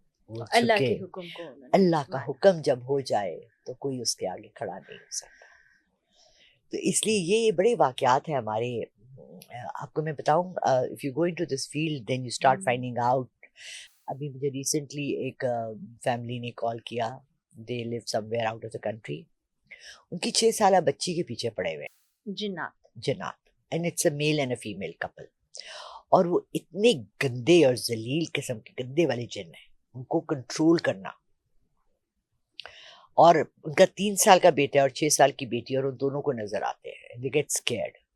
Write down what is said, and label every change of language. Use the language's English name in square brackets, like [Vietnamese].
[Urdu] وہ اللہ جھکے. کے حکم کو انہوں نے اللہ کا مانا. حکم جب ہو جائے تو کوئی اس کے آگے کھڑا نہیں ہو سکتا. تو اس لیے یہ بڑے واقعات ہیں ہمارے. آپ کو میں بتاؤں، [English] If you go into this field then you start finding out. [Urdu] ابھی مجھے ریسنٹلی ایک فیملی نے کال کیا، [English] They live somewhere out of the country. [Urdu] ان کی 6 سالہ بچی کے پیچھے پڑے ہوئے جنات، [English] And it's a male and a female couple. [Urdu] اور وہ اتنے گندے اور ذلیل قسم کے گندے والے جن ہیں، ان کو کنٹرول کرنا. اور ان کا 3 سال کا بیٹا اور 6 سال کی بیٹی، اور ان دونوں کو نظر آتے ہیں، [English] they get scared.